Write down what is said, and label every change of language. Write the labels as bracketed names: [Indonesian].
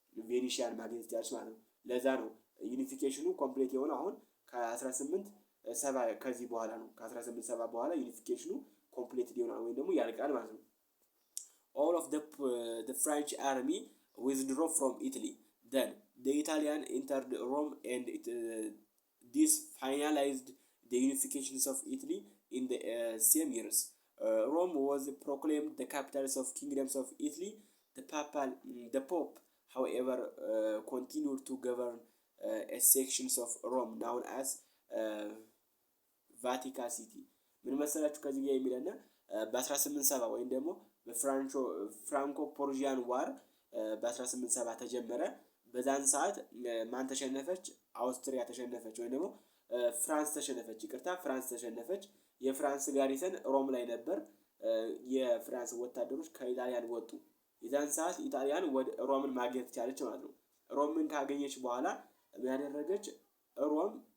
[Amharic] ቬኔሺያን ማግኘት ቻለች ማለት ነው። ለዛ ነው ዩኒፊኬሽኑ ኮምፕሌት የሆነው አሁን ከ1870 ከዚህ በኋላ ነው። ከ1870 በኋላ ዩኒፊኬሽኑ ኮምፕሌት ይሆናል ወይም ደግሞ ያልቃል ማለት ነው። [English] All of the French army withdrew from Italy. Then the Italian entered Rome and this finalized the unification of Italy in the same years. Rome was proclaimed the capital of kingdoms of Italy. The Pope, however, continued to govern a section of Rome known as Vatican City. [Amharic] ምን መሰላችሁ ከዚህ ጋር የሚለና በ1870 ወይም ደግሞ በፍራንኮ ፖርጂያን ዋር በ1870 ተጀመረ። በዛን ሰዓት ማን ተሸነፈች? አውስትሪያ ተሸነፈች ወይም ደግሞ ፍራንስ ተሸነፈች። ይቅርታ ፍራንስ ተሸነፈች። የፍራንስ ጋሪሰን ሮም ላይ ነበር። የፍራንስ ወታደሮች ከኢጣሊያን ወጡ። የዛን ሰዓት ኢጣሊያን ወደ ሮምን ማግኘት ቻለች ማለት ነው። ሮምን ካገኘች በኋላ ያደረገች ሮም